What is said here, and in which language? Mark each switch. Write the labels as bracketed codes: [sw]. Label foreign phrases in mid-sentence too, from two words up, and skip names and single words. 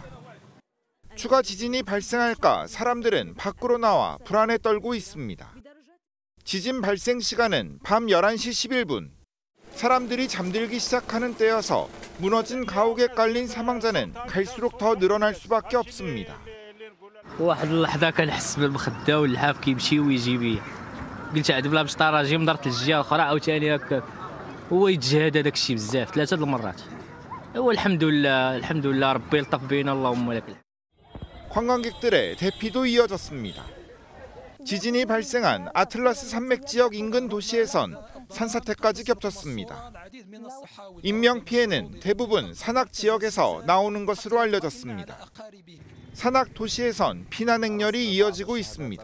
[ko] 추가 지진이 발생할까 사람들은 밖으로 나와 불안에 떨고 있습니다. 지진 발생 시간은 밤 11시 11분. 사람들이 잠들기 시작하는 때여서 무너진 가옥에 깔린 사망자는 갈수록 더 늘어날 수밖에 없습니다. [ar] واحد اللحظة كنحس بالمخدة واللحاف كيمشي ويجي بيا. قلت عاد بلا بشطارة جي نضرت الجهة الأخرى عاوتاني هكاك. هو يتجهد هذاك الشيء بزاف 3 المرات. هو الحمد لله ربي لطف بينا اللهم لك الحمد. [ko] 관광객들의 대피도 이어졌습니다. 지진이 발생한 아틀라스 산맥 지역 인근 도시에선 산사태까지 겹쳤습니다. 인명 피해는 대부분 산악 지역에서 나오는 것으로 알려졌습니다. 산악 도시에선 피난 행렬이 이어지고 있습니다.